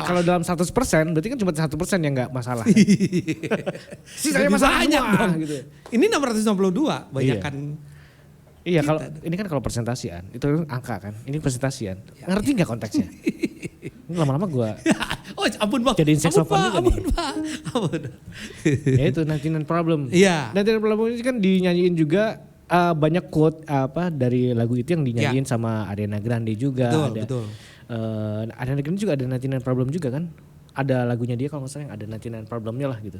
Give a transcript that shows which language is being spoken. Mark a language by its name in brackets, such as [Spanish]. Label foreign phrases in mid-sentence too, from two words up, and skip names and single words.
[Indonesian] kalau dalam 100% berarti kan cuma 1% yang nggak masalah. Sisanya Lebih masalah banyak semua, dong. gitu. Ini 692 banyakan. Iya kalau ini kan kalau persentasian itu kan angka kan. Ini persentasian. Ngerti nggak konteksnya? Ini lama-lama gue Oh ampun Bang. Jadiin sex Ampun, offender Pak, juga ampun Pak. Ampun. ya itu 99 problem. Iya. 99 problem ini kan dinyanyiin juga banyak quote dari lagu itu yang dinyanyiin sama Ariana Grande juga. Betul. Ariana Grande juga ada 99 problem juga kan. Ada lagunya dia kalau nggak salah yang ada 99 problemnya lah gitu.